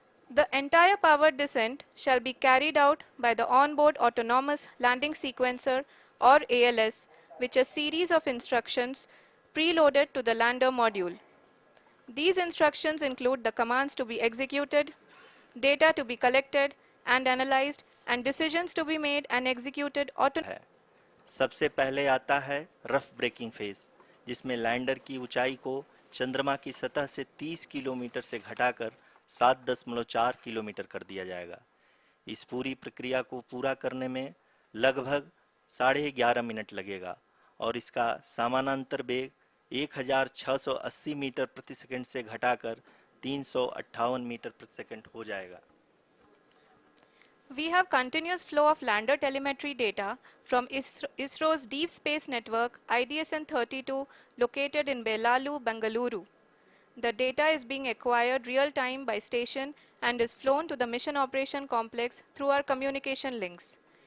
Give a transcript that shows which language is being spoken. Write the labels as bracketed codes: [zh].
[en] The entire powered descent shall be carried out by the onboard autonomous landing sequencer, or ALS, which is a series of instructions preloaded to the lander module. These instructions include the commands to be executed, data to be collected and analyzed, and decisions to be made and executed autonomously. [hi] सबसे पहले आता है rough breaking phase, जिसमें lander की ऊंचाई को चंद्रमा की सतह से 30 किलोमीटर से घटाकर 7.4 किलोमीटर कर दिया जाएगा। इस पूरी प्रक्रिया को पूरा करने में लगभग 11.5 मिनट लगेगा और इसका समानांतर वेग 1680 मीटर प्रति सेकंड से घटाकर 358 मीटर प्रति सेकंड हो जाएगा। [en] We have continuous flow of lander telemetry data from ISRO's Deep Space Network IDSN-32 located in Belalu, Bengaluru. The data is being acquired real-time by station and is flown to the Mission Operation Complex through our communication links.